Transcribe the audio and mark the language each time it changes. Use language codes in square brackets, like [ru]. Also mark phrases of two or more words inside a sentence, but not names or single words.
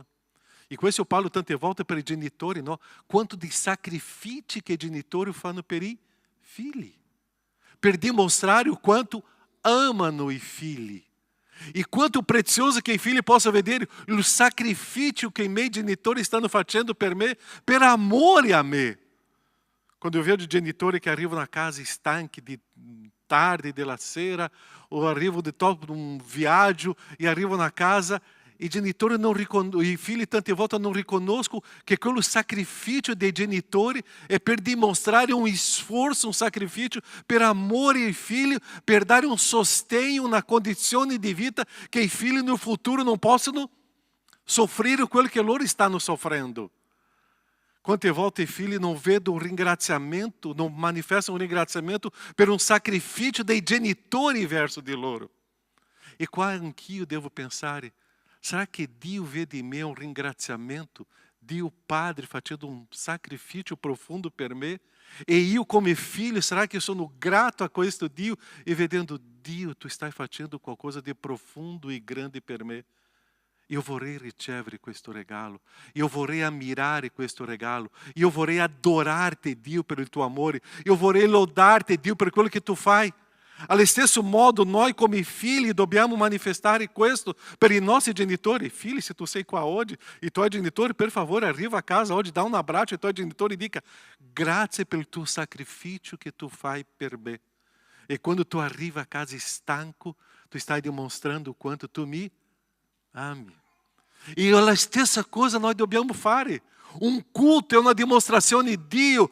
[it] E questo io parlo tante volte per i genitori, no? Quanto di sacrifici che i genitori fanno per i figli. Per dimostrare o quanto amano i figli. E quanto prezioso che i figli possano vedere il sacrificio che i miei genitori stanno facendo per me, per amore a me. Quando [pt] eu vejo [it] genitori che arrivano a casa stanchi di tarde, della sera, o arrivano di un viaggio e arrivano a casa, i genitori non riconoscono, i figli tante volte non riconoscono che quello sacrificio dei genitori è per dimostrare un sforzo, un sacrificio per amore ai figli, per dare un sostegno, una condizione di vita che i figli [pt] no futuro [it] non possano soffrire quello che loro stanno soffrendo. Quante volte i figli non vedono un ringraziamento, non manifestano un ringraziamento per un sacrificio dei genitori verso di loro. E qua anch'io devo pensare, [pt] será que [it] Dio vede [pt] em mim um ringraziamento? [it] Dio Padre facendo [pt] um sacrifício profundo [it] per me? [pt] E eu como filho, será que eu sou grato a [it] questo Dio? E vedendo, Dio, tu stai facendo qualcosa de profundo e grande per me. Io vorrei ricevere questo regalo, io vorrei ammirare questo regalo, io vorrei adorarti Dio per il tuo amore, io vorrei lodarti Dio per quello che tu fai. Allo stesso modo, noi come figli dobbiamo manifestare questo per i nostri genitori. Filho, se tu sei qua oggi, i tuoi genitori, per favore, arriva a casa oggi, [pt] dá um abraço [it] ai tuoi genitori e dica, grazie per il tuo sacrificio che tu fai per me. E quando tu arriva a casa stanco, tu stai dimostrando o quanto tu mi ami. E la stessa cosa noi dobbiamo fare. Un culto è una dimostrazione di Dio.